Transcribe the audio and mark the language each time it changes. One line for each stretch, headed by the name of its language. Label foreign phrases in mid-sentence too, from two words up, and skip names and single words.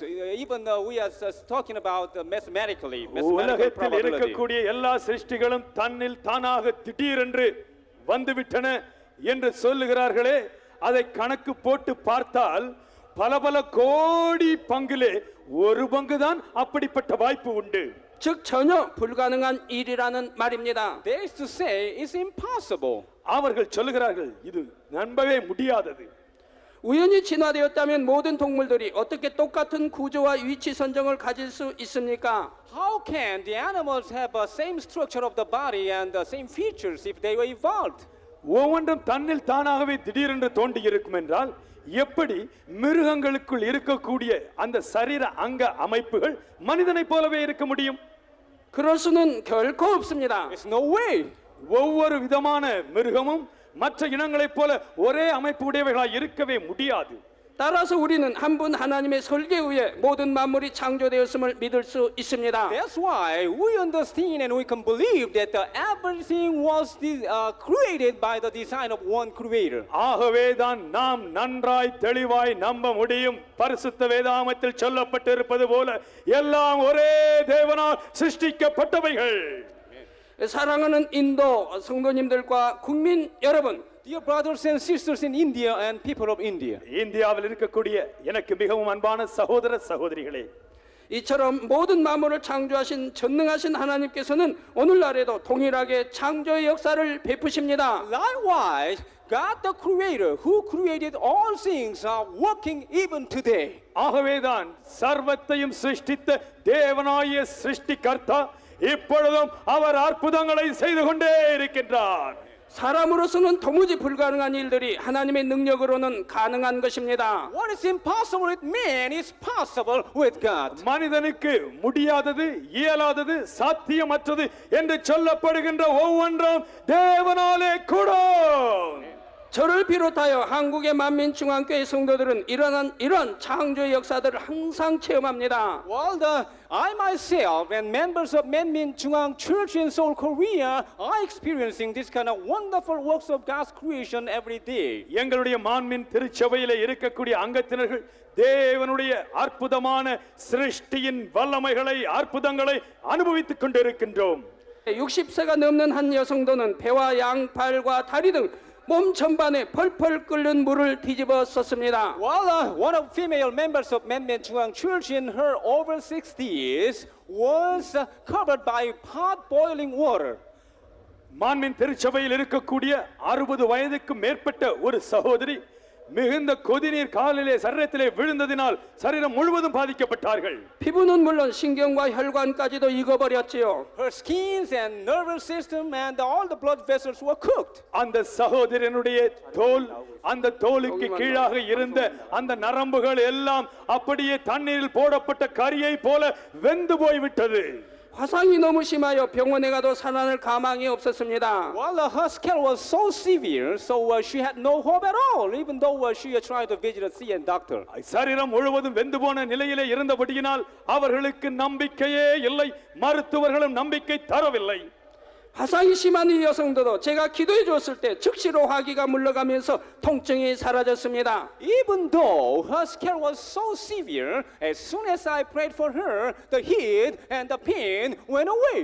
English: Even we are talking about mathematically
Tamil: உலகத்தில்
English: probability.
Tamil: இருக்கக்கூடிய எல்லா சிருஷ்டிகளும் தன்னில் தானாக திடீரென்று வந்துவிட்டன என்று சொல்லுகிறார்களே, அதை கணக்கு போட்டு பார்த்தால் பல கோடி பங்கிலே ஒரு பங்குதான் அப்படிப்பட்ட வாய்ப்பு உண்டு.
Korean: 즉 전혀 불가능한 일이라는 말입니다.
English: They used to say it's impossible.
Tamil: அவர்கள் சொல்லுகிறார்கள் இது நம்பவே முடியாதது.
Korean: 우연히 진화되었다면 모든 동물들이 어떻게 똑같은 구조와 위치 선정을 가질 수 있습니까?
English: How can the animals have the same structure of the body and the same features if they were evolved?
Tamil: ஒவ்வொன்றும் தன்னில் தானாகவே திடீரென்று தோண்டி இருக்கும் என்றால் எப்படி மிருகங்களுக்குள் இருக்கக்கூடிய அந்த சரீர அங்க அமைப்புகள் மனிதனைப் போலவே இருக்க முடியும்?
Korean: 그럴 수는 결코 없습니다.
English: There's no way.
Tamil: ஒவ்வொரு விதமான மிருகமும் மற்ற இனங்களைப் போல ஒரே அமைப்பு உடையவைகளாய் இருக்கவே முடியாது.
Korean: 따라서 우리는 한 분 하나님의 설계에 의해 모든 만물이 창조되었음을 믿을 수 있습니다.
English: That's why we understand and we can believe that everything was created by the design of one creator.
Tamil: ஆகவேதான் நாம் நன்றாய் தெளிவாய் நம்ப முடியும். பரிசுத்த வேதாகமத்தில் சொல்லப்பட்டிருப்பது போல எல்லாம் ஒரே தேவனால் சிருஷ்டிக்கப்பட்டவைகள்.
Korean: 사랑하는 인도 성도님들과 국민 여러분,
English: Dear brothers and sisters in India and people of India.
Tamil: இந்தியாவில் இருக்கக்கூடிய எனக்கு மிகவும் அன்பான சகோதர சகோதரிகளே,
Korean: 이처럼 모든 만물을 창조하신 전능하신 하나님께서는 오늘날에도 동일하게 창조의 역사를 베푸십니다.
English: Likewise, God the creator who created all things are working even today.
Tamil: ஆகவேதான் சர்வத்தையும் சிருஷ்டித்த தேவனாகிய சிருஷ்டிகர்த்தா இப்பொழுதும் அவர் அற்புதங்களை செய்து கொண்டே இருக்கின்றார்.
Korean: 사람으로서는 도무지 불가능한 일들이 하나님의 능력으로는 가능한 것입니다.
English: What is impossible with man is possible with God.
Tamil: மனிதனுக்கு முடியாதது, இயலாதது, சாத்தியமற்றது என்று சொல்லப்படுகின்ற ஒவ்வொன்றும் தேவனாலே கூடும்.
Korean: 저를 비롯하여 한국의 만민중앙교회 성도들은 이런 창조의 역사들을 항상 체험합니다.
English: Well, I myself and members of Manmin Jungang Church in Seoul, Korea are experiencing this kind of wonderful works of God's creation every day.
Tamil: எங்களுடைய மான்மின் திருச்சபையிலே இருக்கக்கூடிய அங்கத்தினர்கள் தேவனுடைய அற்புதமான சிருஷ்டியின் வல்லமைகளை அற்புதங்களை அனுபவித்துக் கொண்டிருக்கின்றோம்.
Korean: 60세가 넘는 한 여성도는 배와 양, 발과 다리 등 몸 전반에 펄펄 끓는 물을 뒤집어 썼습니다.
English: Well, one of female members of Manmin Jungang Church in her over 60s was covered by hot boiling water.
Tamil: மான்மின் திருச்சபையில் இருக்கக்கூடிய 60 வயதுக்கு மேற்பட்ட ஒரு சகோதரி மிகுந்த கொதிநீர் காலிலே சரீரத்திலே விழுந்ததினால் சரீரம் முழுவதும் பாதிக்கப்பட்டார்கள்.
Korean: 피부는 물론 신경과 혈관까지도 익어버렸지요.
English: Her skins and nervous system and all the blood vessels were cooked.
Tamil: அந்த சகோதரனுடைய தோல், அந்த தோலுக்கு கீழாக இருந்த அந்த நரம்புகள் எல்லாம் அப்படியே தண்ணீரில் போடப்பட்ட கரியை போல வெந்து போய்விட்டது.
Korean: 화상이 너무 심하여 병원에 가도 살아날 가망이 없었습니다.
English: Well, her scale was so severe, so she had no hope at all, even though she tried to visit a CN doctor.
Tamil: சரீரம் முழுவதும் வெந்து போன நிலையிலே இருந்தபடியினால் அவர்களுக்கு நம்பிக்கையே இல்லை, மருத்துவர்களும் நம்பிக்கை தரவில்லை.
Korean: 화상이 심한 이 여성도 제가 기도해 줬을 때 즉시로 화기가 물러가면서 통증이 사라졌습니다.
English: Even though her scale was so severe, as soon as I prayed for her, the heat and the pain went away.